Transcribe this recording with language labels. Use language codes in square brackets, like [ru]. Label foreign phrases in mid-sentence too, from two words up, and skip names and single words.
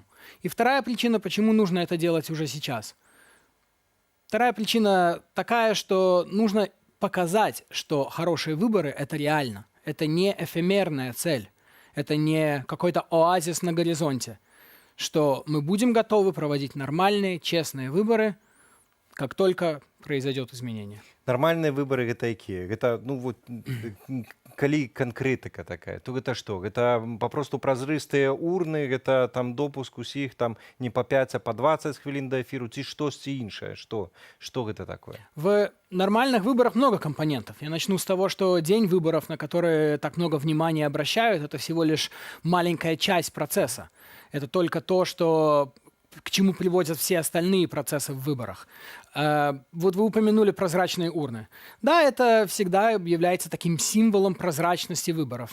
[ru] И вторая причина, почему нужно это делать уже сейчас. Вторая причина такая, что нужно показать, что хорошие выборы – это реально. Это не эфемерная цель, это не какой-то оазис на горизонте. Что мы будем готовы проводить нормальные, честные выборы, как только произойдет изменение. [be] Нормальные выборы гэта якія? Гэта, калі канкрэтыка такая, то гэта што? Гэта папросту празрыстыя урны, гэта там допуск усіх там не по 5, а по 20 хвілін да эфіру, ці штосьці іншае? Што гэта такое? [ru] В нормальных выборах много компонентов. Я начну с того, что день выборов, на которые так много внимания обращают, это всего лишь маленькая часть процесса. Это только то, что к чему приводят все остальные процессы в выборах. Вот вы упомянули прозрачные урны. Да, это всегда является таким символом прозрачности выборов.